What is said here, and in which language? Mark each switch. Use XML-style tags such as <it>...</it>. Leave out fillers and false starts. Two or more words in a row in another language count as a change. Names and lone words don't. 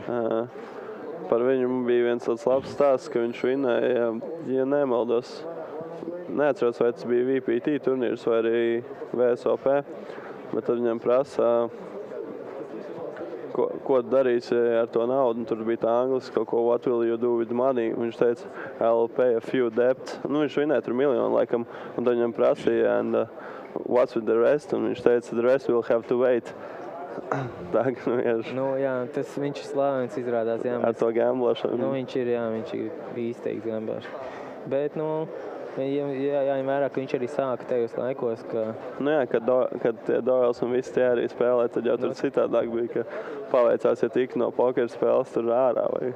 <lv>Par viņu bija viens tāds labs stāsts, ka viņš vinēja, ja nemaldos, neatceros, vai tas bija VPT turnīrs vai arī VSOP, bet tad viņam prasa, ko darīs ar to naudu, un tur bija tā angliski kaut ko,</lv> <en>what will you do with money,</en> <lv>un viņš teica,</lv> <en>I'll pay a few debts,</en> <lv>viņš vinēja tur 1 miljonu laikam, un tad viņam prasīja,</lv> <en>and what's with the rest,</en> <lv>un viņš teica,</lv> <en>the rest will have to wait.</en> <lv>Tā, jā, tas viņš ir slāvens izrādās, jā. Ar to gamblošanu. Viņš ir izteikts gamblers. Bet, jāņem vērā, ka viņš arī sāka tajos laikos, ka... Kad tie Doyles un visi tie arī spēlē, tad jau tur citādāk bija, ka paveicās, ja tik no poker spēles tur ārā vai...</lv>